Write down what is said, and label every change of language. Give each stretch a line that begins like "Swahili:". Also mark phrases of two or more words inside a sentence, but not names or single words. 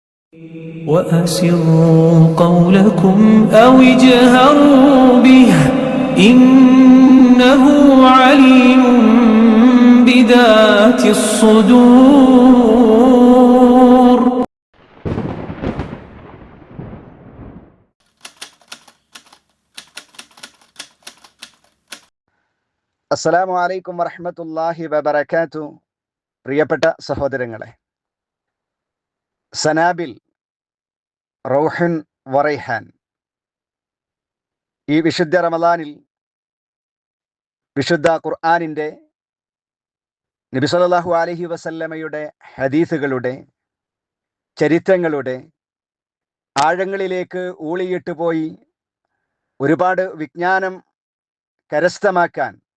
Arabic: وأسروا قولكم أو اجهروا به إنه عليم بذات الصدور. السلام عليكم ورحمة الله وبركاته.
Malayalam: പ്രിയപ്പെട്ട സഹോദരങ്ങളെ, സനാബിൽ,
Arabic: روح وريحان,
Malayalam: ഈ വിശുദ്ധ റമദാനിൽ വിശുദ്ധ ഖുർആനിൻ്റെ നബി
Arabic: صلى الله عليه وسلم
Malayalam: ഹദീസുകളുടെ, ചരിത്രങ്ങളുടെ ആഴങ്ങളിലേക്ക് ഊളിയിട്ട് പോയി ഒരുപാട് വിജ്ഞാനം കരസ്ഥമാക്കാൻ